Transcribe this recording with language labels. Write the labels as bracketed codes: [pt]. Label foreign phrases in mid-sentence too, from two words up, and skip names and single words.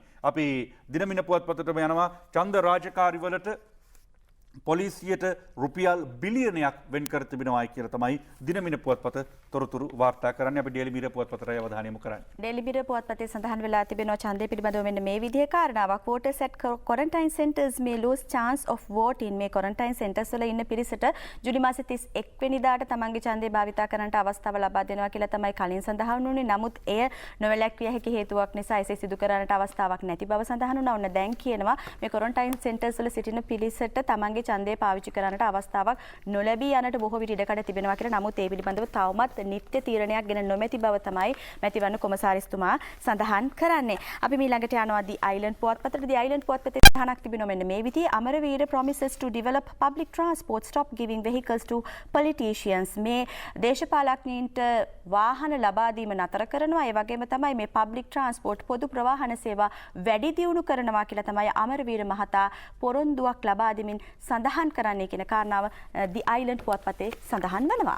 [si] අපි දිනමින පුවත්පතටම යනවා ඡන්ද රාජකාරිවලට පොලිසියට රුපියල් බිලියනයක් වෙන් කර තිබෙනවායි කියලා තමයි දිනමින පුවත්පත තොරතුරු වාර්තා කරන්නේ. අපි ඩේලි මිරර් පුවත්පතට අවධානය යොමු කරන්නේ. ඩේලි මිරර් පුවත්පතේ සඳහන් වෙලා තිබෙනවා ඡන්දය පිළිබඳව මෙන්න මේ විදිහේ කාරණාවක්. [en] voters at quarantine centers may lose chance of voting. [si] මේ [en] quarantine centers [si] වල ඉන්න පිරිසට ජූලි මාසේ 31 වෙනිදාට තමන්ගේ ඡන්දය භාවිතා කරන්නට අවස්ථාව ලබා දෙනවා කියලා තමයි කලින් සඳහන් වුණේ. නමුත් එය නොවැළැක්විය හැකි හේතුවක් නිසා එසේ සිදු කරන්නට අවස්ථාවක් නැති බව සඳහන් වුණා. ඔන්න දැන් කියනවා මේ [en] quarantine centers [si] වල සිටින පිරිසට තමන්ගේ ඡන්දය පාවිච්චි කරන්නට අවස්ථාවක් නොලැබී යනට බොහෝ විට ඉඩකඩ තිබෙනවා කියලා. නමුත් ඒ පිළිබඳව තවමත් නිත්‍ය තීරණයක් ගෙන නොමැති බව තමයි මැතිවරණ කොමසාරිස්තුමා සඳහන් කරන්නේ. අපි ඊළඟට යනවා The Island පුවත්පතට. The Island පුවත්පතේ තහනක් තිබෙනවා මෙන්න මේ විදිහේ. [en] අමරවීර promises to develop public transport, stop giving vehicles to politicians. [si] මේ දේශපාලඥයින්ට වාහන ලබා දීම නතර කරනවා. ඒ වගේම තමයි මේ [en] public transport [si] පොදු ප්‍රවාහන සේවා වැඩි දියුණු කරනවා කියලා තමයි අමරවීර මහතා පොරොන්දුවක් ලබා දෙමින් සඳහන් කරන්නේ කියන කාරණාව The Island පුවත්පතේ සඳහන් වෙනවා.